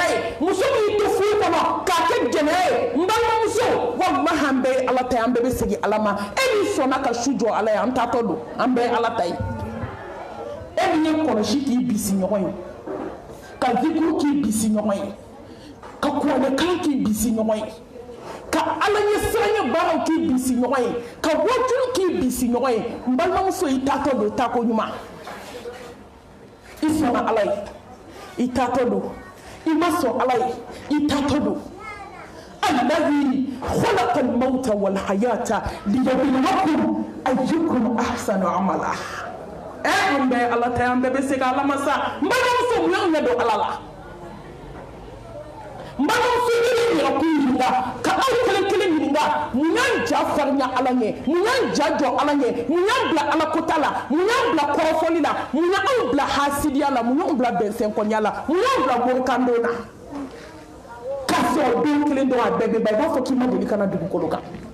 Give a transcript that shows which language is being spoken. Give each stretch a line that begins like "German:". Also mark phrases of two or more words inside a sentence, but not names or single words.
Bambara: ye muso min to furu kɔnɔ k'a kɛ jɛnɛya ye n balimamuso walahi an bɛɛ ye ala ta ye an bɛɛ bɛ segin ala ma e min sɔnna ka su jɔ ala ye an taatɔ don an bɛɛ ye ala ta ye e min ye kɔlɔsi k'i bisi ɲɔgɔn ye ka zikuru k'i bisi ɲɔgɔn ye ka kuranɛkan k'i bisi ɲɔgɔn ye ka ala ɲɛ siranɲɛ baaraw k'i bisi ɲɔgɔn ye ka wajulu k'i bisi ɲɔgɔn ye n balimamuso i taatɔ don taako ɲuman i sɔnna ala ye i taatɔ don i ma sɔn ala ye i taatɔ don
Arabic: الذي خلق الموت والحياة ليبلوكم أيكم أحسن عملا
Bambara: an bɛɛ ala ta an bɛɛ bɛ segin ala ma sa n balimamuso mun y'anw ɲɛ don ala la n balimamuso i bɛ yɛrɛ kun ɲininka ka aw kelen kelen ɲininka mun y'an ja farinya ala ɲɛ mun y'an ja jɔ ala ɲɛ mun y'an bila ala kota la mun y'an bila kɔrɔfɔli la mun y'anw bila hasidiya la mun y'anw bila bɛnsɛnkɔniya la mun y'anw bila morikando na k'a sɔrɔ den kelen dɔrɔn a bɛɛ bɛ ban i b'a fɔ k'i ma deli ka na dugukolo kan